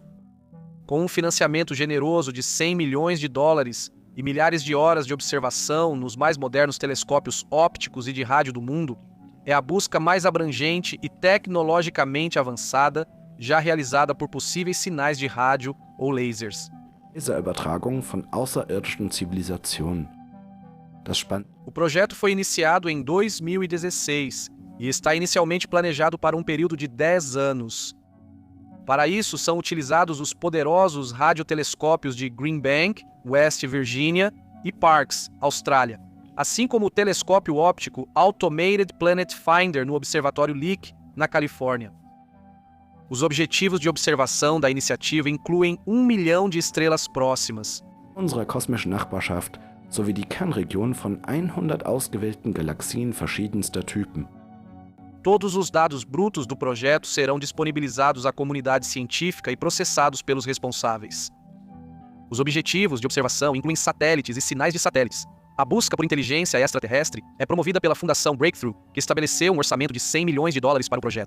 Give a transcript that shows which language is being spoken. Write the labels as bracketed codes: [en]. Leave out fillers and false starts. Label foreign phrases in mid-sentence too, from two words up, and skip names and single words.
[pt] Com um financiamento generoso de $100 milhões e milhares de horas de observação nos mais modernos telescópios ópticos e de rádio do mundo, é a busca mais abrangente e tecnologicamente avançada já realizada por possíveis sinais de rádio ou lasers. [de] Übertragung von außerirdischen Zivilisationen. [pt] O projeto foi iniciado em 2016 e está inicialmente planejado para um período de 10 anos. Para isso, são utilizados os poderosos radiotelescópios de Green Bank, West Virginia, e Parkes, Austrália, assim como o telescópio óptico Automated Planet Finder no Observatório Lick, na Califórnia. Os objetivos de observação da iniciativa incluem 1 milhão de estrelas próximas, [de] Unserer kosmischen Nachbarschaft sowie die Kernregion von 100 ausgewählten Galaxien verschiedenster Typen. [pt] Todos os dados brutos do projeto serão disponibilizados à comunidade científica e processados pelos responsáveis. Os objetivos de observação incluem satélites e sinais de satélites. A busca por inteligência extraterrestre é promovida pela Fundação Breakthrough, que estabeleceu um orçamento de $100 milhões para o projeto.